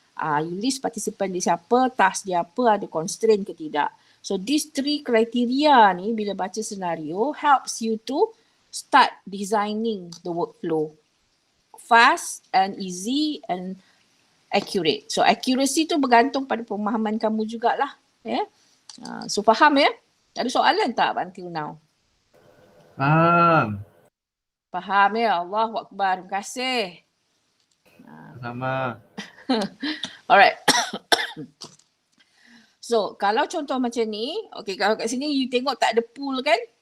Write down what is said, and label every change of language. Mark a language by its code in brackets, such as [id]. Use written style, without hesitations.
[ms] You list participant dia siapa, task dia apa, ada constraint ke tidak. [en] So these 3 criteria [ms] ni bila baca senario [en] helps you to start designing the workflow. Fast and easy and accurate. [ms] So accuracy tu bergantung pada pemahaman kamu jugalah. Yeah? So faham ya? Ada soalan tak until now? Faham. Faham ya? [ar] Allahu Akbar. [ms] Terima kasih. Sama. [en] Alright. [ms] So kalau contoh macam ni, okay, kalau kat sini you tengok tak ada pool kan?